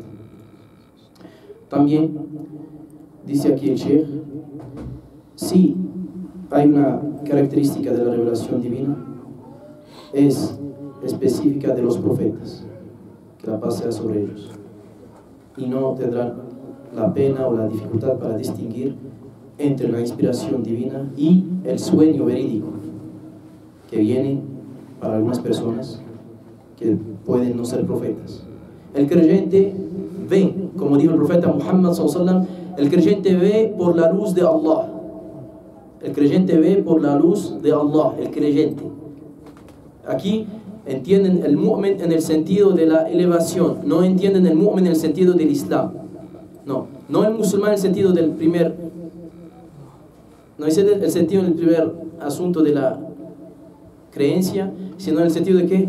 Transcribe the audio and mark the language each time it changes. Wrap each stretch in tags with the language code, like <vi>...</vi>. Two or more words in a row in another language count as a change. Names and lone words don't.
<es>También dice aquí el Sheikh, sí hay una característica de la revelación divina, es específica de los profetas, que la paz sea sobre ellos, y no tendrán la pena o la dificultad para distinguir entre la inspiración divina y el sueño verídico que viene para algunas personas que pueden no ser profetas. El creyente ve, como dijo el profeta Muhammad</es> <ar>صلى الله عليه وسلم,</ar> <es>el creyente ve por la luz de Allah. El creyente ve por la luz de Allah, el creyente. Aquí entienden el mu'min en el sentido de la elevación, no entienden el mu'min en el sentido del Islam. No el musulmán en el sentido del primer, no es el sentido del primer asunto de la creencia, sino en el sentido de ¿qué?</es>